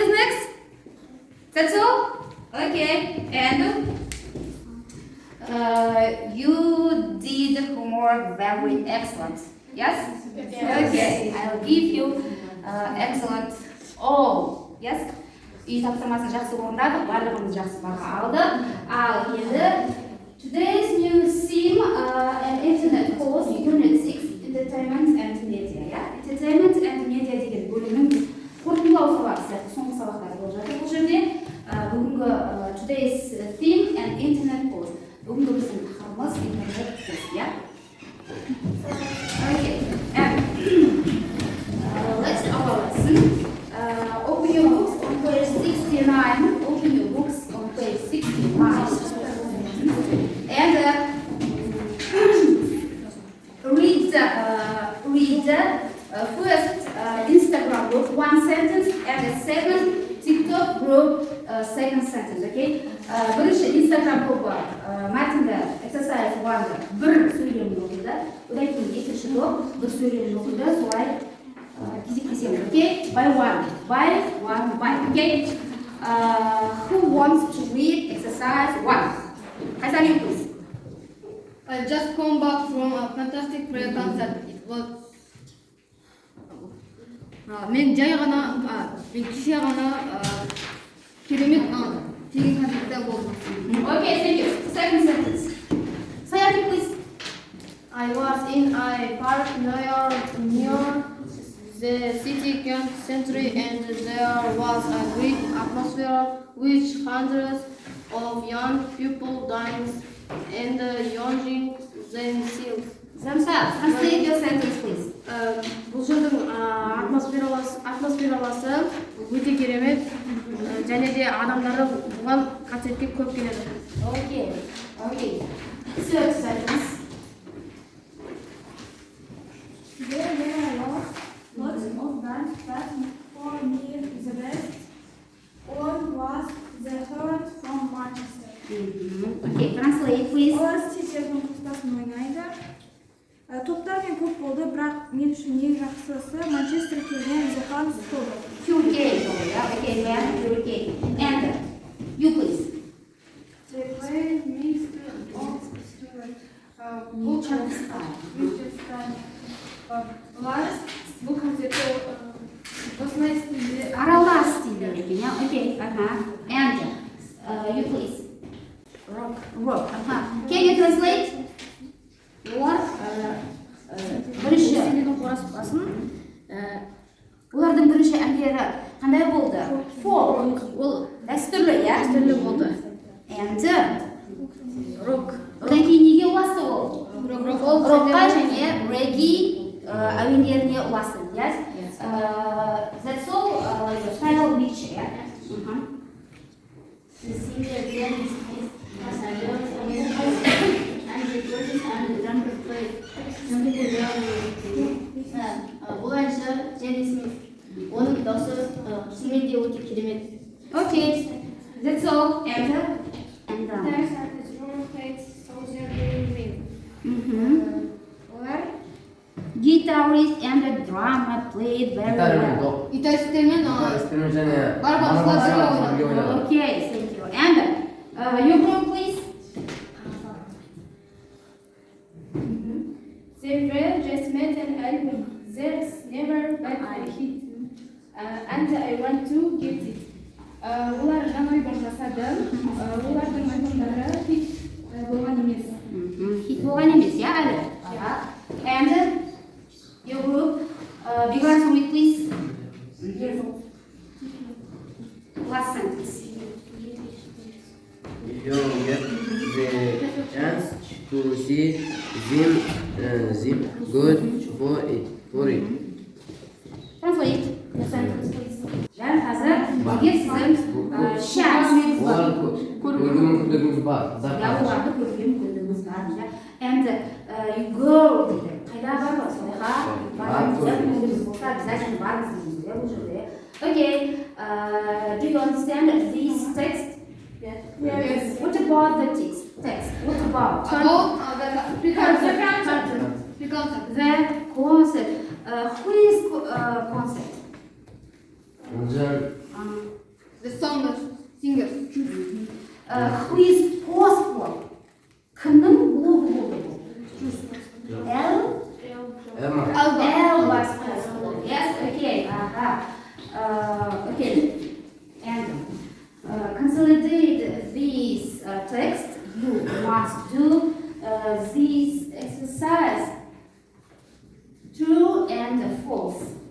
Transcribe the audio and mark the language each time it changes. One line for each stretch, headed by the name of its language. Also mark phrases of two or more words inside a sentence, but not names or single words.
English: Next. That's all? Okay. And you did homework very excellent. Yes? Okay. I'll give you excellent all. Yes?
Kazakh: Үй тапсырмасын жақсы орындадық, барлығымыз жақсы баға алдық. Ал енді
English: today's new theme, an internet course, Unit 6, Entertainment and Media.
Kazakh: Yeah?
English: entertainment and media
Kazakh: деген бөлімнің қорытындылау сабағы сияқты соңғы сабақтар болып жатыр бұл жерде.
English: Бүгінгі today's theme and internet post.
Kazakh: Бүгінгі біздің тақырыбымыз интернет пост, иә?
English: Okay. And let's our lesson. Open your books on page 69. Open your books on page 69. And read the first Instagram group, one sentence, and the second TikTok group, second sentence, okay?
Kazakh: Бірінші Instagram группа мәтінді exercise 1-ды бір сөйлем оқиды, одан кейін екінші топ бір сөйлем оқиды, солай кезектесеміз,
English: okay? By one, okay? Who wants to read exercise 1? Hassan, please. I just come back from a fantastic prayer concert. It was.
Kazakh: Мен кеше ғана керемет тегін концертте болдым.
English: Okay, thank you. Second sentence. Sayati, please. I was in a park near the city center, and there was a great atmosphere with hundreds of young people dancing and enjoying themselves. Translate your sentence, please.
Kazakh: Бұл жердің атмосфераласы өте керемет, және де адамдары бұған концертке көп келеді.
English: Okay. Third sentence. There were lots of dance, but for me the best one was the heart from Manchester. Okay, translate, please.
Kazakh: Олар стильдердің курстасын ойнайды. Топтар мен көп болды, бірақ мен үшін ең жақсысы Манчестер келген The Hans тобы.
English: Okay, man, okay. And you, please. They played mixed
Kazakh: Олар бұл концертте осындай стильде Аралас стильдер екен, иә?
English: Okay, And you, please. Rock. Can you translate?
Kazakh: Олар бірінші олардың бірінші әндері қандай болды? Folk. Ол дәстүрлі, иә? Дәстүрлі болды.
English: And Rock.
Kazakh: одан кейін неге ұласты ол? Рокқа
English: Rock.
Kazakh: және регги әуендеріне ұласты,
English: yes? That's all your final picture, yeah? The singer then is
Kazakh: бұл әнші Дженни Смит. Оның дауысы шынымен де өте керемет.
English: Okay, that's all. And There's at the drum played Soldier Green. Олар guitarist and the drummer played very well.
Kazakh: Гитаристтермен барабаншылар бірге ойнады.
English: Okay, thank you. And your group, please. They were just made an album. There's never been a hit. And I want to get it.
Kazakh: Олар жаңа альбом жасады. Олардың альбомдары хит болған емес. Hit болған емес, иә әлі?
English: And your group, big one for me, please. Last sentence. You get the chance to see them good for it. Translate your sentence, please.
Kazakh: Дәл қазір егер сіздің шанс Көрген мүмкіндігіңіз бар. оларды көруге мүмкіндігіңіз бар.
English: And you go
Kazakh: дейді. Қайда бармыз? Солайға бармыз. Мүмкіндігіңіз болса, обязательно бармыз дейміз бұл жерде.
English: Okay, do you understand this text? Yes. What about the text? What about? The concert. Who is concert? The singers. Who is gospel?
Kazakh: Кімнің блогы болды бұл?
English: L was gospel. Yes, okay. Okay. And consolidate this text. You must do this exercise through and false.